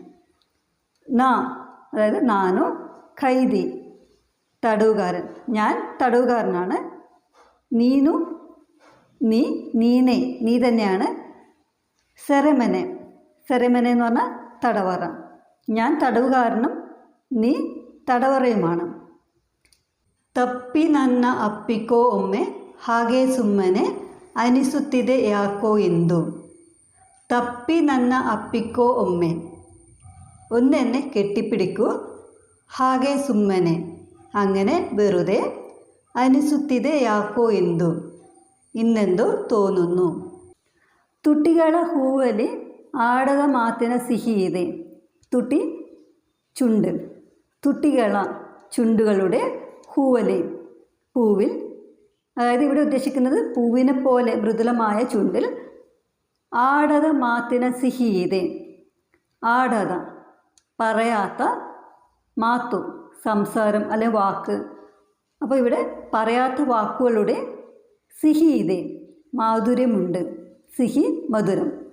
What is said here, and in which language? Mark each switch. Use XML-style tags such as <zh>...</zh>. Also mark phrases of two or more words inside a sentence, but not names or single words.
<ml>ന അതായത് നാനു, ഖൈദി തടവുകാരൻ, ഞാൻ തടവുകാരനാണ്. നീനു നീ, നീനെ നീ തന്നെയാണ്.</ml> <kn>ಸೆರೆಮನೆ, ಸೆರೆಮನೆ</kn> <ml>എന്ന് പറഞ്ഞാൽ തടവറ, ഞാൻ തടവുകാരനും നീ തടവറയുമാണ്.</ml> <kn>ತಪ್ಪಿ ನನ್ನ ಅಪ್ಪಿಕೋ ಒಮ್ಮೆ ಹಾಗೆ ಸುಮ್ಮನೆ ಅನಿಸುತ್ತಿದೆ ಯಾಕೋ ಎಂದು. ತಪ್ಪಿ ನನ್ನ ಅಪ್ಪಿಕೋ ಒಮ್ಮೆ,</kn> <ml>ഒന്ന് എന്നെ കെട്ടിപ്പിടിക്കൂ,</ml> <kn>ಹಾಗೆ ಸುಮ್ಮನೆ</kn> <ml>അങ്ങനെ വെറുതെ,</ml> <kn>ಅನಿಸುತ್ತಿದೆ ಯಾಕೋ ಎಂದು ಇನ್ನೆಂದೋ</kn> <ml>തോന്നുന്നു.</ml> <kn>ತುಟಿಗಳ ಹೂವಲ್ಲಿ ಆಡದ ಮಾತಿನ ಸಿಹಿ ಇದೆ.</kn> <ml>ತುಟಿ ചുണ്ട്, തുട്ടികള ചുണ്ടുകളുടെ, ഹൂവലി പൂവിൽ, അതായത് ഇവിടെ ഉദ്ദേശിക്കുന്നത് പൂവിനെ പോലെ മൃദുലമായ ചുണ്ടിൽ,</ml> <kn>ಆಡದ ಮಾತಿನ ಸಿಹಿಯಿದೆ,</kn> <ml>ആടത പറയാത്ത, മാത്തു സംസാരം അല്ലെ വാക്ക്, അപ്പോൾ ഇവിടെ പറയാത്ത വാക്കുകളുടെ, സിഹീതെ മാധുര്യമുണ്ട്, സിഹി മധുരം.</ml>